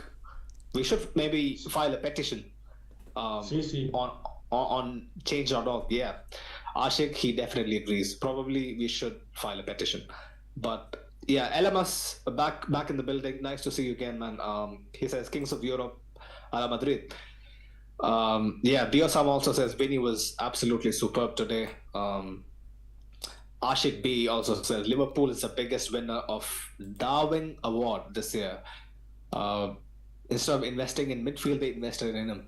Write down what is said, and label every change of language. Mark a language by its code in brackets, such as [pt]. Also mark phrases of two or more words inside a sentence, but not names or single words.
[en] We should maybe file a petition [es] Sí, sí. [en] on change.org. Yeah, Ashik, he definitely agrees. Probably we should file a petition. But yeah, Elamas back in the building. Nice to see you again, man. He says Kings of Europe, [es] a la Madrid. [en] Yeah, Diosam also says Vinny was absolutely superb today. Ashik B also says Liverpool is the biggest winner of Darwin Award this year. Instead of investing in midfield, they invested in him.